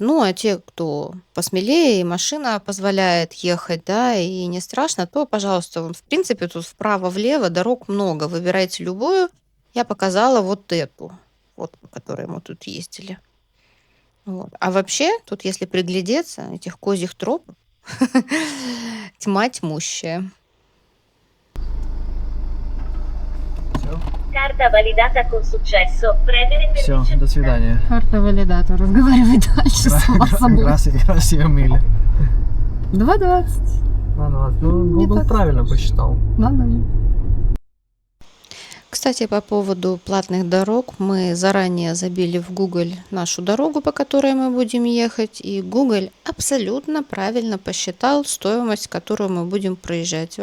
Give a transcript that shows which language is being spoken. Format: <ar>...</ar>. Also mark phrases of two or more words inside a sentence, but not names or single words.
<ru>Ну, а те, кто посмелее, и машина позволяет ехать, да, и не страшно, то, пожалуйста, в принципе, тут вправо-влево дорог много. Выбирайте любую. Я показала вот эту, вот, по которой мы тут ездили. Вот. А вообще, тут, если приглядеться, этих козьих троп тьма тьмущая.</ru> <it>Carta validata con successo. Premere per</it> <ru>Все, до свидания. Карта валидатор. Разговаривай дальше сама с собой. Красиво, мили. 2,20. Ну, Не Google так. правильно посчитал. Надо. Кстати, по поводу платных дорог, мы заранее забили в Google нашу дорогу, по которой мы будем ехать, и Google абсолютно правильно посчитал стоимость, которую мы будем проезжать.</ru>